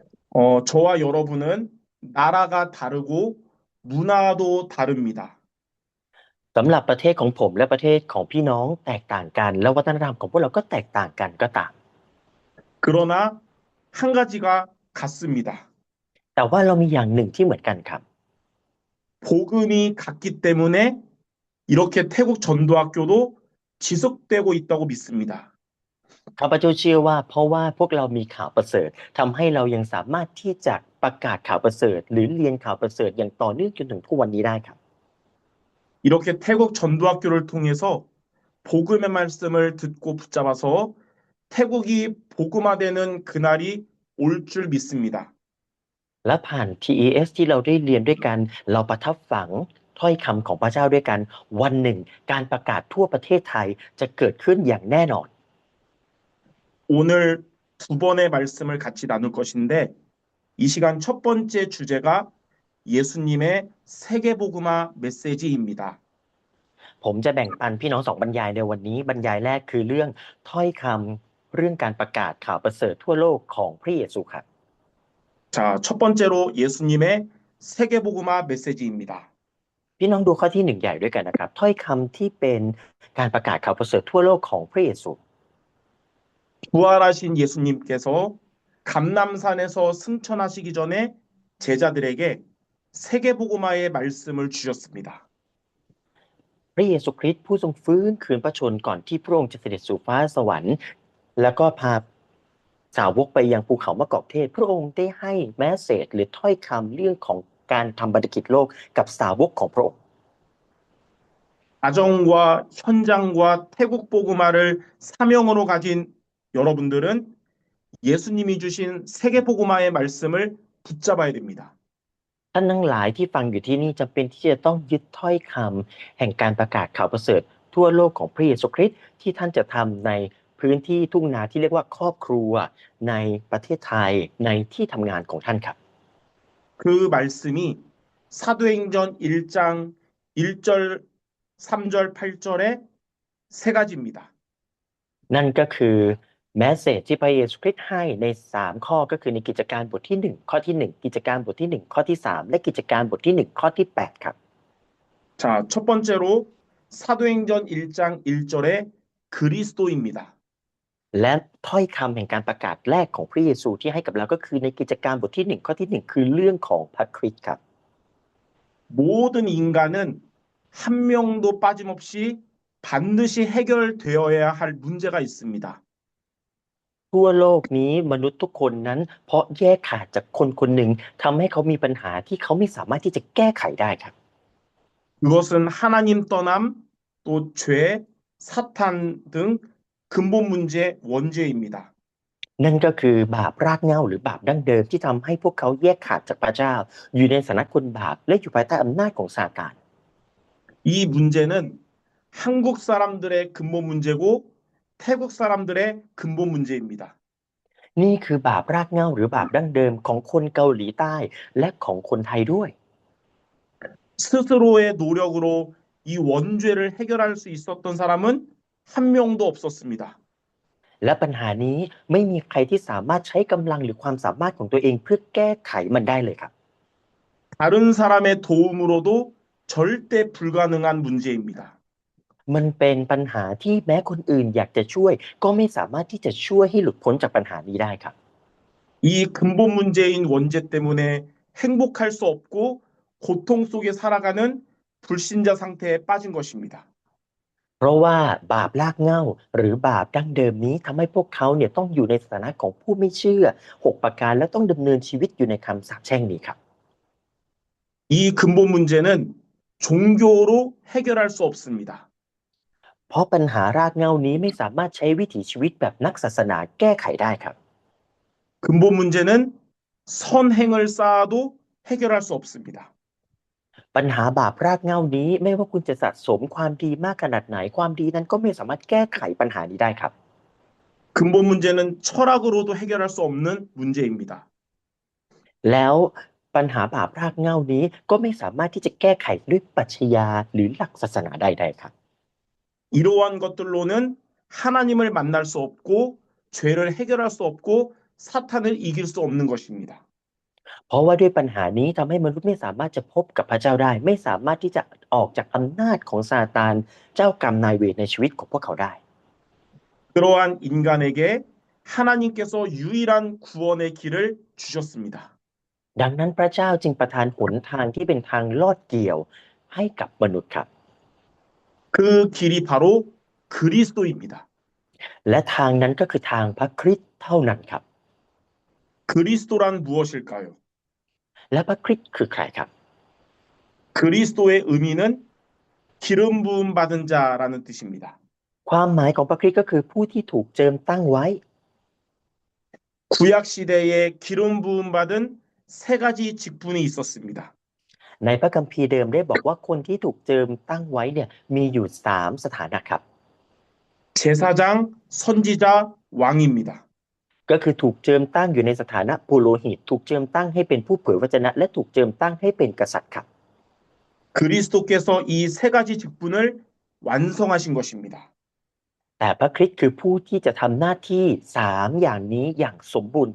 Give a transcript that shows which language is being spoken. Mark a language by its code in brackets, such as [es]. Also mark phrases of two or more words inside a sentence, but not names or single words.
[ko] 저와 여러분은 나라가 다르고 문화도 다릅니다. [th] สำหรับประเทศของผมและประเทศของพี่น้องแตกต่างกันแล้ววัฒนธรรมของพวกเราก็แตกต่างกันก็ตาม [ko] 그러나 한 가지가 같습니다. [th] แต่ว่าเรามีอย่างหนึ่งที่เหมือนกันครับ [ko] 복음이 같기 때문에 이렇게 태국 전도학교도 지속되고 있다고 믿습니다. [th] ข้าพเจ้าเชื่อว่าเพราะว่าพวกเรามีข่าวประเสริฐทำให้เรายังสามารถที่จะประกาศข่าวประเสริฐหรือเรียนข่าวประเสริฐอย่างต่อเนื่องจนถึงทุกวันนี้ได้ครับ [ko] 이렇게 태국 전도학교를 통해서 복음의 말씀을 듣고 붙잡아서 태국이 복음화되는 그날이 올 줄 믿습니다. [th] และผ่าน TES ที่เราได้เรียนด้วยกันเราประทับฝังถ้อยคำของพระเจ้าด้วยกันวันหนึ่งการประกาศทั่วประเทศไทยจะเกิดขึ้นอย่างแน่นอน [ko] 오늘 두 번의 말씀을 같이 나눌 것인데 이 시간 첫 번째 주제가 예수님의 세계복음화 메시지입니다. [th] ผมจะแบ่งปันพี่น้องสองบรรยายในวันนี้บรรยายแรกคือเรื่องถ้อยคำเรื่องการประกาศข่าวประเสริฐทั่วโลกของพระเยซูครับ [ko] 자, 첫 번째로 예수님의 세계복음화 메시지입니다. [th] พี่น้องดูข้อที่หนึ่งใหญ่ด้วยกันนะครับถ้อยคำที่เป็นการประกาศข่าวประเสริฐทั่วโลกของพระเยซู [ko] 부활하신 예수님께서 감람산에서 승천하시기 전에 제자들에게 세계복음화의 말씀을 주셨습니다. [th] พระเยซูคริสต์ผู้ทรงฟื้นคืนพระชนม์ก่อนที่พระองค์จะเสด็จสู่ฟ้าสวรรค์แล้วก็พาสาวกไปยังภูเขามะกอกเทศพระองค์ได้ให้แมสเสจหรือถ้อยคำเรื่องของการทำบันทึกกิจโลกกับสาวกของพระองค์ [ko] 가정과 현장과 태국 복음화를 사명으로 가진 여러분들은 예수님이 주신 세계복음화의 말씀을 붙잡아야 됩니다. [th] ท่านทั้งหลายที่ฟังอยู่ที่นี่จำเป็นที่จะต้องยึดถ้อยคำแห่งการประกาศข่าวประเสริฐทั่วโลกของพระเยซูคริสต์ที่ท่านจะทำในพื้นที่ทุ่งนาที่เรียกว่าครอบครัวในประเทศไทยในที่ทำงานของท่านครับ [ko] 그 말씀이 사도행전 1장 1절, 3절, 8절의 세 가지입니다. [th] นั่นก็คือแมสเสจที่พระเยซูคริสต์ให้ใน3ข้อก็คือในกิจการบทที่1ข้อที่1กิจการบทที่1ข้อที่3และกิจการบทที่1ข้อที่8ครับ [ko] 자, 첫 번째로 사도행전 1장 1절의 그리스도입니다. [th] และถ้อยคำแห่งการประกาศแรกของพระเยซูที่ให้กับเราก็คือในกิจการบทที่1ข้อที่1คือเรื่องของพระคริสต์ครับ [ko] 모든 인간은 한 명도 빠짐없이 반드시 해결되어야 할 문제가 있습니다. [th] ทั่วโลกนี้มนุษย์ทุกคนนั้นเพราะแยกขาดจากคนคนหนึ่งทำให้เขามีปัญหาที่เขาไม่สามารถที่จะแก้ไขได้ครับ [ko] 그것은 하나님 떠남, 또 죄, 사탄 등 근본 문제 원죄입니다. [th] นั่นก็คือบาปรากเหง้าหรือบาปดั้งเดิมที่ทำให้พวกเขาแยกขาดจากพระเจ้าอยู่ในสถานะคนบาปและอยู่ภายใต้อำนาจของซาตาน [ko] 이 문제는 한국 사람들의 근본 문제고 태국 사람들의 근본 문제입니다. [th] นี่คือบาปรากเหง้าหรือบาปดั้งเดิมของคนเกาหลีใต้และของคนไทยด้วย [ko] 스스로의 노력으로 이 원죄를 해결할 수 있었던 사람은 한 명도 없었습니다. [th] และปัญหานี้ไม่มีใครที่สามารถใช้กำลังหรือความสามารถของตัวเองเพื่อแก้ไขมันได้เลยครับ [ko] 다른 사람의 도움으로도 절대 불가능한 문제입니다. [th] มันเป็นปัญหาที่แม้คนอื่นอยากจะช่วยก็ไม่สามารถที่จะช่วยให้หลุดพ้นจากปัญหานี้ได้ครับ [ko] 이 근본 문제인 원죄 때문에 행복할 수 없고 고통 속에 살아가는 불신자 상태에 빠진 것입니다. [th] เพราะว่าบาปรากเหง้าหรือบาปดั้งเดิมนี้ทำให้พวกเขาเนี่ยต้องอยู่ในสถานะของผู้ไม่เชื่อ6ประการและต้องดำเนินชีวิตอยู่ในคำสาปแช่งนี้ครับ [ko] 이 근본 문제는 종교로 해결할 수 없습니다. [th] เพราะปัญหารากเหง้านี้ไม่สามารถใช้วิถีชีวิตแบบนักศาสนาแก้ไขได้ครับ [ko] 근본 문제는 선행을 쌓아도 해결할 수 없습니다. [th] ปัญหาบาปรากเหง้านี้ไม่ว่าคุณจะสะสมความดีมากขนาดไหนความดีนั้นก็ไม่สามารถแก้ไขปัญหานี้ได้ครับ [ko] 근본 문제는 철학으로도 해결할 수 없는 문제입니다. [th] แล้วปัญหาบาปรากเหง้านี้ก็ไม่สามารถที่จะแก้ไขด้วยปรัชญาหรือหลักศาสนาใดๆครับ [ko] 이러한 것들로는 하나님을 만날 수 없고 죄를 해결할 수 없고 사탄을 이길 수 없는 것입니다. [th] เพราะว่าด้วยปัญหานี้ทำให้มนุษย์ไม่สามารถจะพบกับพระเจ้าได้ไม่สามารถที่จะออกจากอำนาจของซาตานเจ้ากรรมนายเวรในชีวิตของพวกเขาได้ [ko] 그러한 인간에게 하나님께서 유일한 구원의 길을 주셨습니다. [th] ดังนั้นพระเจ้าจึงประทานหนทางที่เป็นทางลอดเกี่ยวให้กับมนุษย์ครับ [ko] 그 길이 바로 그리스도입니다. [th] และทางนั้นก็คือทางพระคริสต์เท่านั้นครับ [ko] 그리스도란 무엇일까요? [th] และพระคริสต์คือใครครับ [ko] 그리스도의 의미는 기름 부음 받은 자라는 뜻입니다. [th] ความหมายของพระคริสต์ก็คือผู้ที่ถูกเจิมตั้งไว้ [ko] 구약 시대에 기름 부음 받은 세 가지 직분이 있었습니다. [th] ในพระคัมภีร์เดิมได้บอกว่าคนที่ถูกเจิมตั้งไว้เนี่ยมีอยู่3สถานะครับ [ko] 제사장, 선지자, 왕입니다. [th] ก็คือถูกเจิมตั้งอยู่ในสถานะปุโรหิตถูกเจิมตั้งให้เป็นผู้เผยวจนะและถูกเจิมตั้งให้เป็นกษัตริย์ครับ [ko] 그리스도께서 이 세 가지 직분을 완성하신 것입니다. [th] แต่พระคริสต์คือผู้ที่จะทำหน้าที่3อย่างนี้อย่างสมบูรณ์แบบ